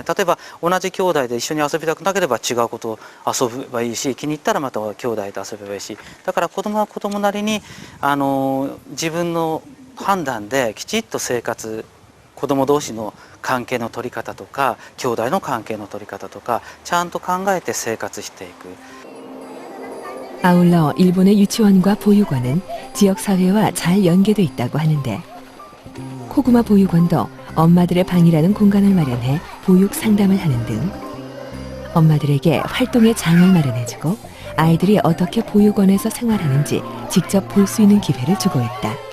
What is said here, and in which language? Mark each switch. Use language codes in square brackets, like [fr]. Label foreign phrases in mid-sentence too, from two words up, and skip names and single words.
[ja] 例えば同じ兄弟で一緒に遊びたくなければ違うことを遊べばいいし、気に入ったらまた兄弟と遊べばいいし、だから子どもは子どもなりに自分の判断できちっと生活、子ども同士の関係の取り方とか兄弟の関係の取り方とかちゃんと考えて生活していく。 [ko] 아울러 일본의 유치원과 보육원은 지역사회와 잘 연계돼 있다고 하는데 코구마 보육원도 엄마들의 방이라는 공간을 마련해 보육 상담을 하는 등 엄마들에게 활동의 장을 마련해주고 아이들이 어떻게 보육원에서 생활하는지 직접 볼 수 있는 기회를 주고 있다.